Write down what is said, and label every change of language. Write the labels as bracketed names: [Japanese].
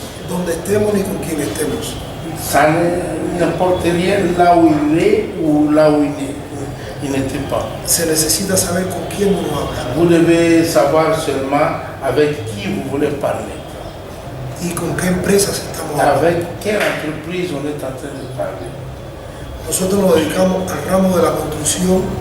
[Spanish] donde estemos ni con quién estemos. [French] Ça n'importe rien là où il est ou là où il n'était pas. [Spanish] Se necesita saber con quién uno habla [French] Vous devez savoir seulement avec qui vous voulez parler. [Spanish] y con qué empresas estamos hablando. [French] Avec quelle entreprise on est en train de parler. [Spanish] Nosotros nos dedicamos al ramo de la construcción